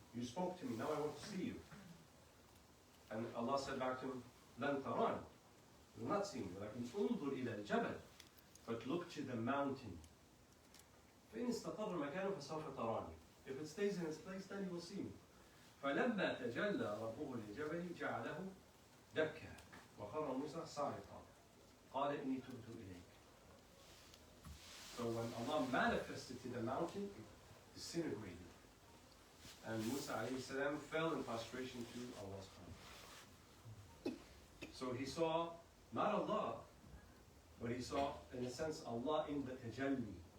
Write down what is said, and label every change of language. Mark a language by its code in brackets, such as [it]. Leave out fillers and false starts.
[en] You spoke to me, now I want to see you. And Allah said back to him, [ar] Lan taran. [en] You will not see me. [ar] Lakin unzur ila al-jabal. [en] But look to the mountain. [ar] فإن استقر مكانه فسوف تراني. [en] If it stays in its place, then you will see me. [ar] فلما تجلى ربه للجبل جعله دكا وخر موسى صاعقا قال إني تبت إليك. [en] So when Allah manifested to the mountain, it disintegrated. And Musa alayhi salam fell in prostration to Allah's command. So he saw not Allah, but he saw, in a sense, Allah in the tajalli.